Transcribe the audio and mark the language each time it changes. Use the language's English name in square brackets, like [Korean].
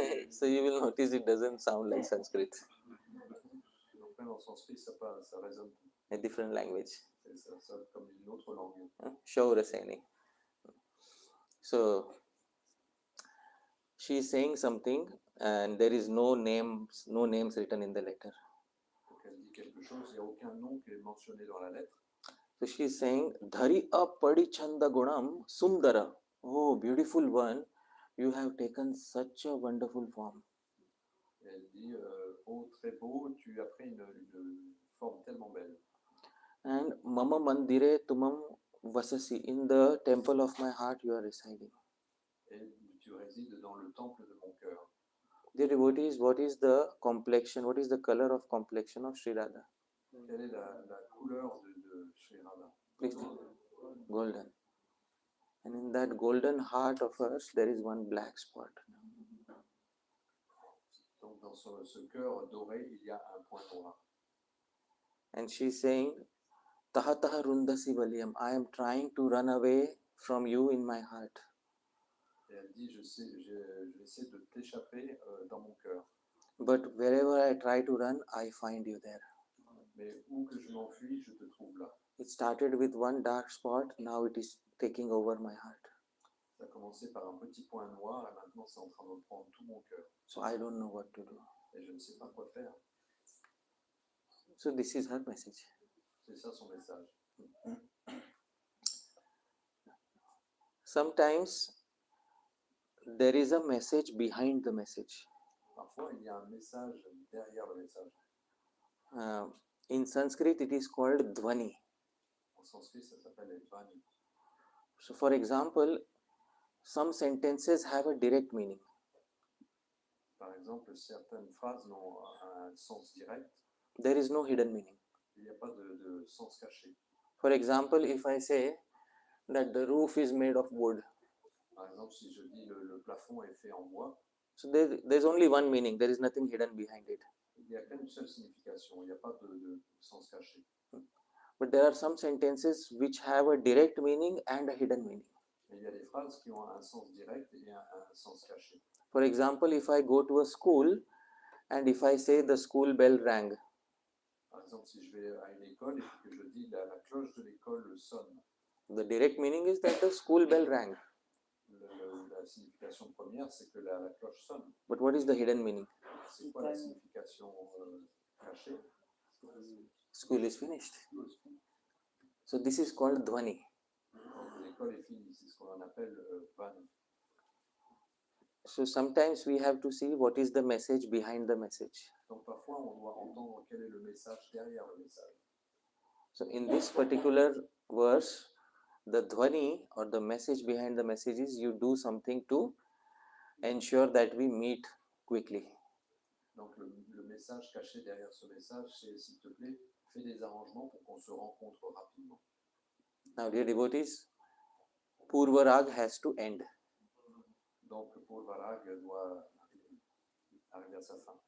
[English] So you will notice it doesn't sound like Sanskrit. [French] Donc même en sanskrit, ça résonne. [English] A different language. [French] Ça sonne comme une autre langue. [English] Shauraseni. So she is saying something and there is no names written in the letter. [French] Donc elle dit quelque chose, il n'y a aucun nom qui est mentionné dans la lettre. [English] So she is saying, [Sauraseni Prākrit] Dhari appadi chanda gunam sundara. [English] Oh, beautiful one, you have taken such a wonderful form. [French] Et elle dit, oh très beau, tu as pris une forme tellement belle. [Sauraseni Prākrit] And mama mandire tumam vasasi. [English] In the temple of my heart you are residing. [French] Et tu résides dans le temple de mon cœur. [English] Dear devotees, what is the complexion, what is the color of complexion of Sri Radha? [French] Quelle est la couleur de Sri Radha? [English] Please tell me. Golden. And in that golden heart of hers, there is one black spot. [French] Donc dans ce cœur doré, il y a un point noir. [English] And she is saying, [Sauraseni Prākrit] Taha taha rundasi valiyam. [English] I am trying to run away from you in my heart. [French] Et elle dit, j'essaie de t'échapper dans mon cœur. [English] But wherever I try to run, I find you there. [French] Mais où que je m'enfuis, je te trouve là. [English] It started with one dark spot, now it is taking over my heart. [French] Ça a commencé par un petit point noir et maintenant c'est en train de prendre tout mon cœur. [English] So I don't know what to do. [French] Et je ne sais pas quoi faire. [English] So this is her message. [French] C'est ça son message. [English] Sometimes there is a message behind the message. [French] Parfois, il y a un message derrière le message. [English] In Sanskrit, it is called dhvani. [French] En sanskrit, ça s'appelle les vani. [English] So for example, some sentences have a direct meaning. [French] Par exemple, certaines phrases n'ont un sens direct. [English] There is no hidden meaning. [French] Il n'y a pas de sens caché. [English] For example, if I say that the roof is made of wood, [French] Par exemple, si je dis le plafond est fait en bois, [English] so there's only one meaning. There is nothing hidden behind it. [French] il n'y a qu'une seule signification. Il n'y a pas de sens caché. [English] But there are some sentences which have a direct meaning and a hidden meaning. [French] Mais il y a des phrases qui ont un sens direct et un sens caché. [English] For example, if I go to a school and if I say the school bell rang, [French] Par exemple, si je vais à une école et que je dis la cloche de l'école sonne, [English] the direct meaning is that the school bell rang. [French] la signification première, c'est que la cloche sonne. [English] But what is the hidden meaning? [French] C'est quoi la signification cachée? [English] School is finished. So this is called dhvani. [French] L'école est finie, c'est ce qu'on appelle vani. [English] So sometimes we have to see what is the message behind the message. [French] Donc parfois, on doit entendre quel est le message derrière le message. [English] So in this particular verse, the dhvani or the message behind the message is you do something to ensure that we meet quickly. [French] Donc le message caché derrière ce message, c'est s'il te plaît, fais des arrangements pour qu'on se rencontre rapidement. [English] Now, dear devotees, Purvarag has to end. [French] Donc le Purvarag doit arriver à sa fin.